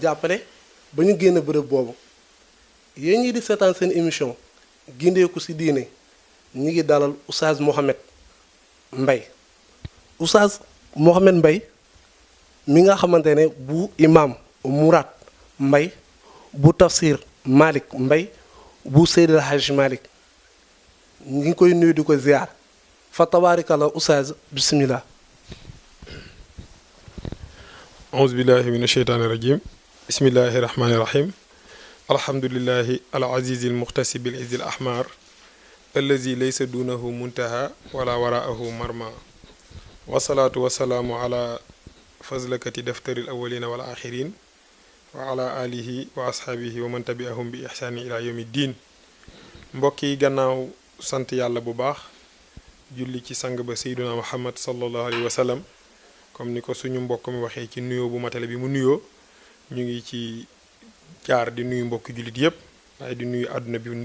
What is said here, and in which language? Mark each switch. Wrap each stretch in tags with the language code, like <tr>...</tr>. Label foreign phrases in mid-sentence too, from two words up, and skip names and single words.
<wo>jàppale ba ñu génn bërëb boobu yéen ñi di seetaan seen émission gindeeku ci diine ñi ngi dalal Oustaz Mouhamed Mbaye Oustaz Mouhamed Mbaye mi nga xamante ne bu imam Mourad Mbaye bu tafsir Malick Mbaye bu Seydil Hadj Malick ñi ngi koy nuyu di ko ziar fa tabaarikalla Oustaz bismillah</wo> <ar>أعوذ بالله من الشيطان الرجيم بسم الله الرحمن الرحيم الحمد لله العزيز المقتصب العز الأحمر الذي ليس دونه منتهى ولا وراءه مرمى والصلاة والسلام على فضلكة دفتر الأولين والآخرين وعلى آله وأصحابه ومن تبعهم بإحسان إلى يوم الدين</ar> <wo>mbokki gannaaw sant yàlla bu baax julli ci sang ba Seydina Muhammad</wo> <ar>صلى الله عليه وسلم</ar> <wo>comme ni ko suñu mbokk mi waxee ci nuyoo bu matale bi mu nuyoo ñu ngi ci jaar di nuyu mbokki jullit yëpp waaye di nuyu àdduna bi</wo>